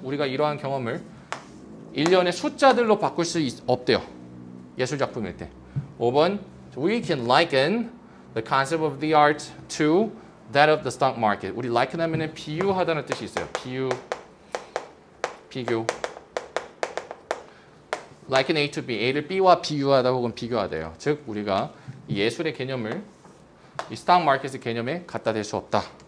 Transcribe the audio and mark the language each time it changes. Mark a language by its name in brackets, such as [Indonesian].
[Korean] 우리가 이러한 경험을 일련의 숫자들로 바꿀 수 없대요. 예술작품일 때. [English] 5번 We can liken the concept of the art to that of the stock market. [Korean] 우리 liken 하면은 비유하다는 뜻이 있어요. 비교. [English] liken A to B. [Korean] A를 B와 비유하다 혹은 비교하다요. 즉 우리가 이 예술의 개념을 이 stock market의 개념에 갖다 댈 수 없다.